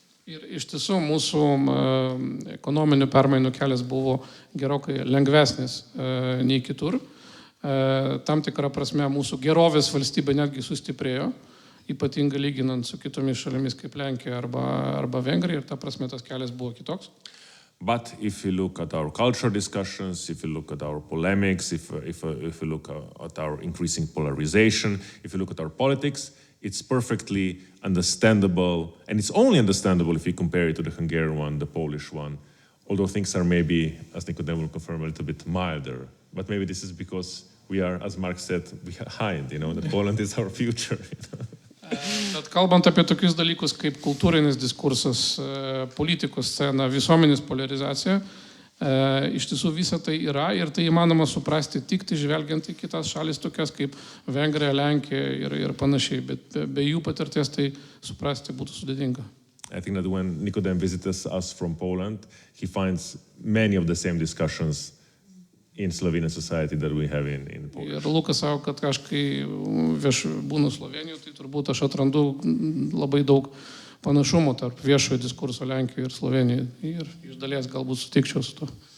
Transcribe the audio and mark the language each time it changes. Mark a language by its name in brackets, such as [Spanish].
[Lithuanian] Ir iš tiesų mūsų ekonominių permainų kelias buvo gerokai lengvesnis nei kitur. Tam tikrą prasme mūsų gerovės valstybė netgi sustiprėjo, ypatingai lyginant su kitomis šalimis kaip Lenkija arba Vengrija, ir ta prasme tas kelias buvo kitoks. [English] But if you look at our cultural discussions, if you look at our polemics, if you look at our increasing polarization, if you look at our politics, it's perfectly understandable, and it's only understandable if you compare it to the Hungarian one, the Polish one, although things are maybe, as Nicodem will confirm, a little bit milder. But maybe this is because we are, as Mark said, behind, that Poland is our future. [Lithuanian] Bet kalbant apie tokius dalykus kaip kultūrinis diskursas, politikos scena, visuomenės polarizacija, iš tiesų visa tai yra ir tai įmanoma suprasti tik tai žvelgiant į kitas šalis tokias kaip Vengrija, Lenkija ir panašiai, bet be jų patirties tai suprasti būtų sudėtinga. [English] I think that when Nicodem visits us from Poland, he finds many of the same discussions in Slovenian society that we have in Poland. [Lithuanian] Ir Lukas sako, kad aš kai būnu Slovenijoje, tai turbūt aš atrandu labai daug panašumų tarp viešojo diskurso Lenkijoje ir Slovenijoje. Ir iš dalies galbūt sutikčiau su to.